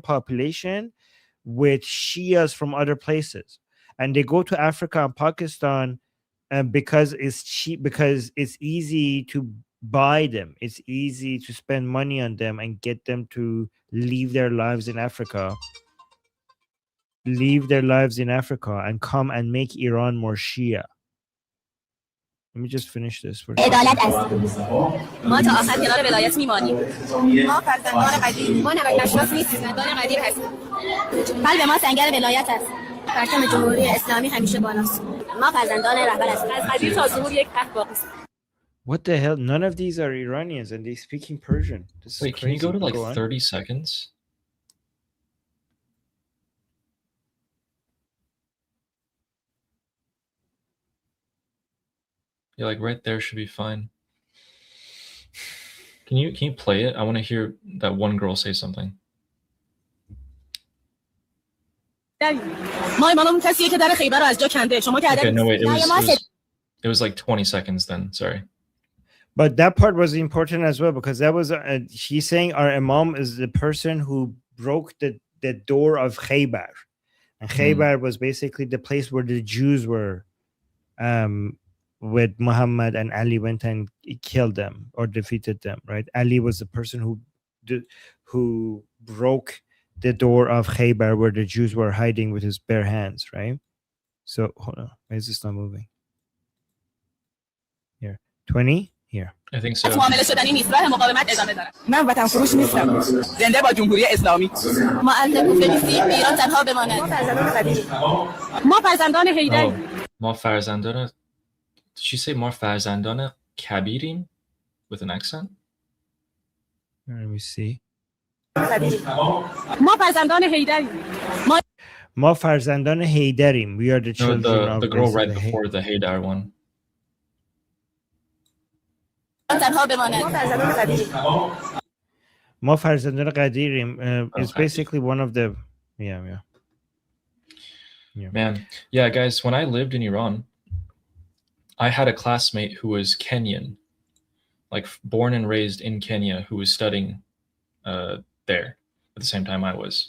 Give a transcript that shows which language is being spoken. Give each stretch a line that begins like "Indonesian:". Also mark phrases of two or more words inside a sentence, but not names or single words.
English: population with Shias from other places, and they go to Africa and Pakistan because it's cheap, because it's easy to buy them, it's easy to spend money on them and get them to leave their lives in Africa and come and make Iran more Shia. Let me just finish this for a
Persian: عدالت
English: second.
Persian: است. ما تا آخر کنار ولایت میمانیم. ما فرزندان قدیم، ما نقل نشناس نیستیم، فرزندان قدیم هستیم. قلب ما سنگر ولایت است. پرچم جمهوری اسلامی همیشه بالاست. ما فرزندان رهبر هستیم. از قدیم تا ظهور یک عهد باقی است.
English: What the hell? None of these are Iranians and they speaking Persian. This is Wait, crazy. can you go to like on. 30 seconds? Yeah, like right there should be fine. Can you play it? I want to hear that one girl say something.
Persian: ما اماممون کسیه که در خیبر رو از جا کنده. شما که
English: Okay, no wait, it was like 20 seconds then. Sorry. But that part was important as well because that was she's saying our imam is the person who broke the door of Khaybar, and Khaybar was basically the place where the Jews were, with Muhammad and Ali went and killed them or defeated them. Right? Ali was the person who broke the door of Khaybar where the Jews were hiding with his bare hands. Right? So hold on, why is this not moving? Here, 20. Here. I think so.
Persian: معامله شدنی نیست. راه مقاومت ادامه دارد. من وطن فروش نیستم. زنده با جمهوری اسلامی. معلم بنویسید ایران تنها بماند. ما فرزندان حیدری. ما فرزندان.
English: Did she say
Persian: ما فرزندان کبیریم
English: with an accent? Let me see.
Persian: ما فرزندان حیدری. ما فرزندان حیدریم.
English: We are the children of the girl right before the Haydar one.
Persian: ما فرزندان قدیریم
English: is basically one of the yeah. Man, yeah, guys, when I lived in Iran, I had a classmate who was Kenyan, like born and raised in Kenya, who was studying there at the same time I was.